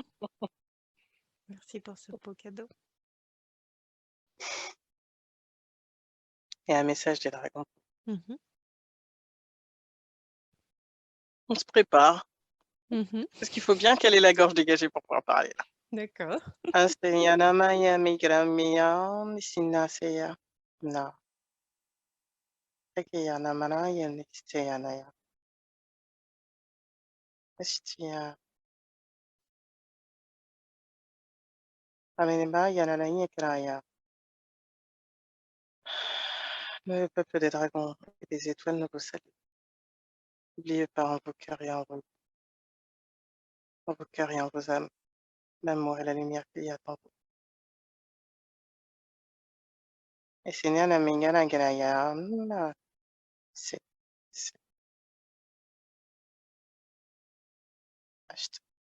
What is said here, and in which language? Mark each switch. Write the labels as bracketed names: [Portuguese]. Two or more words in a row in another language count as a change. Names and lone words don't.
[French] Merci pour ce beau cadeau. Et un message des dragons. Mmh. On se prépare, Mmh. parce qu'il faut bien caler la gorge dégagée pour pouvoir parler là. D'accord. Asteyanamaya migramya misinaseya na tekeyanamanaya nisteyanaya estia amenemaya nanaya kraya. Le peuple des dragons et des étoiles nous vous salue. N'oubliez pas en vos cœurs et en vos cœurs et en vos âmes, l'amour et la lumière qu'il y a en vous. Et c'est c'est